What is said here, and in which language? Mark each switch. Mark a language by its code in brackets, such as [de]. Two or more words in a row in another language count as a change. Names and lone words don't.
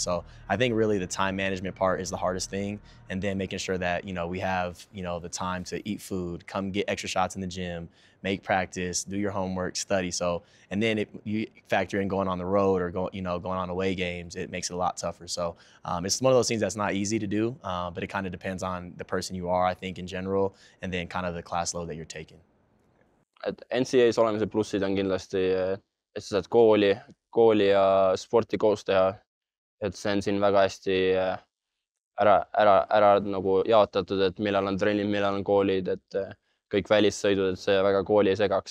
[en] So I think really the time management part is the hardest thing, and then making sure that we have the time to eat food, come get extra shots in the gym, make practice, do your homework, study. So, and then if you factor in going on the road or going on away games, it makes it a lot tougher. So it's one of those things that's not easy to do, but it kind of depends on the person you are, I think, in general, and then kind of the class load that you're taking. [et] Et NCAA-s olemise plussid on kindlasti, et sa saad kooli ja sporti koos teha. Et see on siin väga hästi ära nagu jaotatud, et millal on trennid, millal on koolid, et kõik välissõidud, et see väga kooli ei segaks.